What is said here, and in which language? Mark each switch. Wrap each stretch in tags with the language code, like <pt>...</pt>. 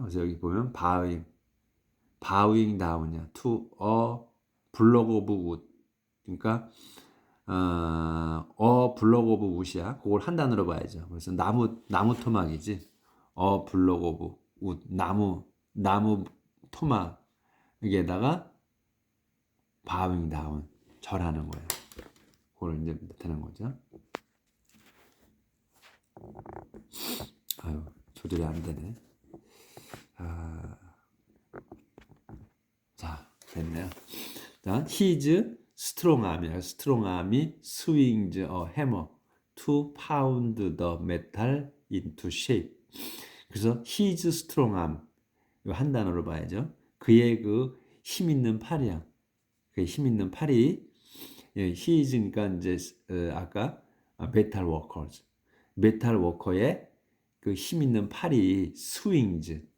<ko>그래서 여기 보면</ko> <en>bowing down</en> <ko>이야.</ko> <en>to a block of wood.</en> <ko>그러니까</ko> <en>block of wood이야.</en> <ko>그걸 한 단어로 봐야죠. 그래서 나무 토막이지.</ko> <en>block of wood.</en> <ko>나무 토막에다가</ko> <en>bowing down.</en> <ko>절하는 거예요. 그걸 이제 되는 거죠. 조절이 안 되네. 자, 됐네요. 자,</ko> <en>his strong arm이야. strong arm이 swings a hammer to pound the metal into shape.</en> <ko>그래서</ko> <en>his strong arm</en> <ko>이거 한 단어로 봐야죠. 그의 그 힘 있는 팔이야. 그의 힘 있는 팔이 his니까 이제 아까 metal workers 메탈 워커의 그 힘 있는 팔이 스윙즈.</ko>